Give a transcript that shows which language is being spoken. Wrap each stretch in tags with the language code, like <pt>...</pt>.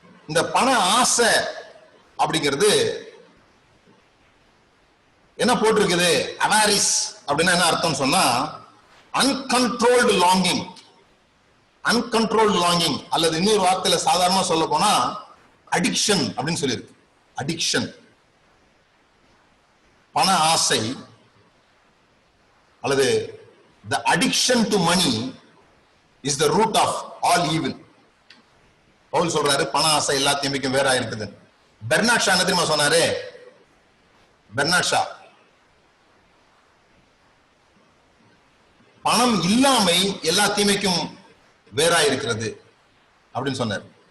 <ta>இந்த பண ஆசை அப்படிங்கிறது என்ன போட்டிருக்குது? அவாரிஸ் அப்படின்னா என்ன அர்த்தம் சொன்னா, அன்கண்ட்ரோல்டு லாங்கிங், அன்கண்ட்ரோல்ட் லாங்கிங், அல்லது இன்னொரு வார்த்தையில சாதாரணமா சொல்ல போனா அடிக்ஷன் அப்படின்னு சொல்லியிருக்கு. அடிக்ஷன், பண ஆசை அல்லது</ta> <en>the addiction to money is the root of all evil.</en> <ta>Pavul சொல்றாரு பண ஆசை எல்லா தீமைக்கும் வேறா இருக்குது. பெர்னாட் ஷா என்ன தெரியுமா சொன்னாரு? பெர்னாட் ஷா, பணம் இல்லாமை எல்லா தீமைக்கும் வேறா இருக்கிறது அப்படின்னு சொன்னார்.</ta>